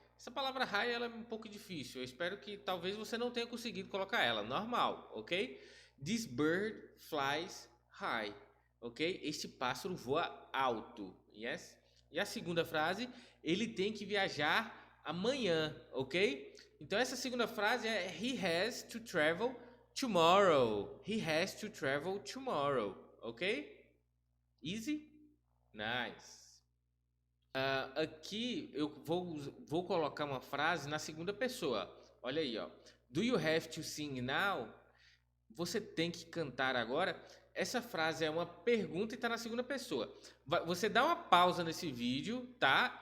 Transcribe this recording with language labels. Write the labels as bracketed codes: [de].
[pt] Essa palavra high ela é um pouco difícil. Eu espero que talvez você não tenha conseguido colocar ela. [en] Normal, ok? This bird flies high. Ok? [pt] Este pássaro voa alto. Yes? E a segunda frase, ele tem que viajar amanhã, ok? Então essa segunda frase é [en] he has to travel tomorrow. He has to travel tomorrow, ok? Easy? Nice. [pt] Aqui eu vou colocar uma frase na segunda pessoa. Olha aí, ó. [en] Do you have to sing now? [pt] Você tem que cantar agora. Essa frase é uma pergunta e está na segunda pessoa. Você dá uma pausa nesse vídeo, tá?